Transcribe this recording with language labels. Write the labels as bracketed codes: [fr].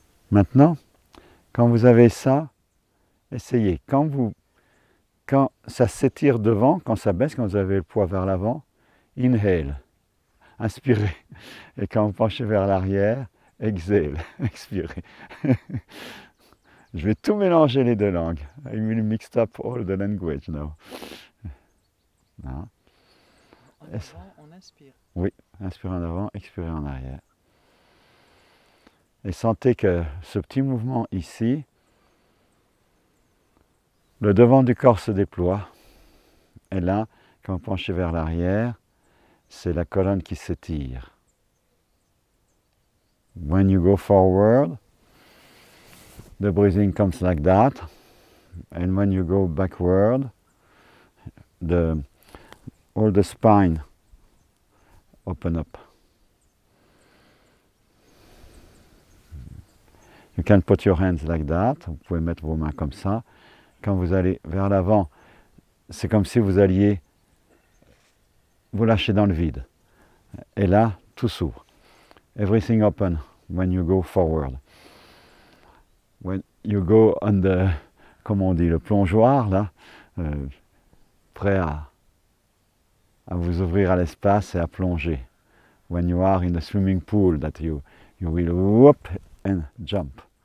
[fr] Maintenant, quand vous avez ça, essayez. Quand ça s'étire devant, quand ça baisse, quand vous avez le poids vers l'avant, [en] inhale, [fr] inspirez. Et quand vous penchez vers l'arrière, [en] exhale, [fr] expirez. Je vais tout mélanger les deux langues. [en] I will mix up all the language now. [fr] Non. En avant, on inspire. Oui, inspirez en avant, expirez en arrière. Et sentez que ce petit mouvement ici, le devant du corps se déploie. Et là, quand vous penchez vers l'arrière, c'est la colonne qui s'étire. [en] When you go forward, the breathing comes like that. And when you go backward, all the spine open up. You can put your hands like that. [fr] Vous pouvez mettre vos mains comme ça. Quand vous allez vers l'avant, c'est comme si vous alliez vous lâcher dans le vide. Et là, tout s'ouvre. [en] Everything open when you go forward. When you go on the, [fr] comme on dit, le plongeoir, là, prêt à vous ouvrir à l'espace et à plonger. [en] When you are in a swimming pool, that you will whoop and jump.